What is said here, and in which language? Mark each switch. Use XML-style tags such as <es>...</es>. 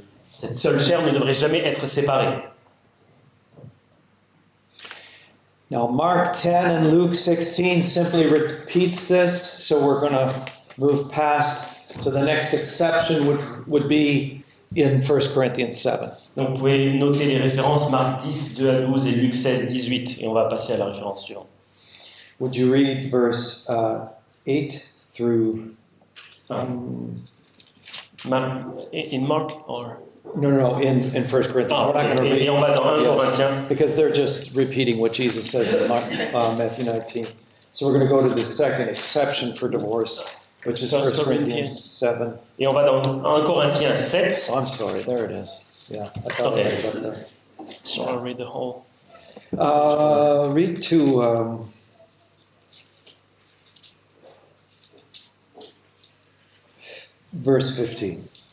<fr>Cette seule chair ne devrait jamais être séparée.</fr> <en>Now, Mark 10 and Luke 16 simply repeats this, so we're going to move past to the next exception, which would be in 1 Corinthians 7.</en> <fr>Donc vous pouvez noter les références Marc 10, 2 à 12 et Luc 16, 18, et on va passer à la référence suivante.</fr> <en>Would you read verse 8 through... In Mark or... No, in 1 Corinthians. Ah, We're not going to</en> <fr>et on va dans 1 Corinthiens.</fr> <en>because they're just repeating what Jesus says in Matthew 19. So we're going to go to the second exception for divorce, which is 1 Corinthians 7.</en> <fr>Et on va dans 1 Corinthiens 7.</fr> <en>Oh, I'm sorry, there it is. Yeah, I thought Okay. I had it there. So I'll read the whole. Read to verse 15.</en>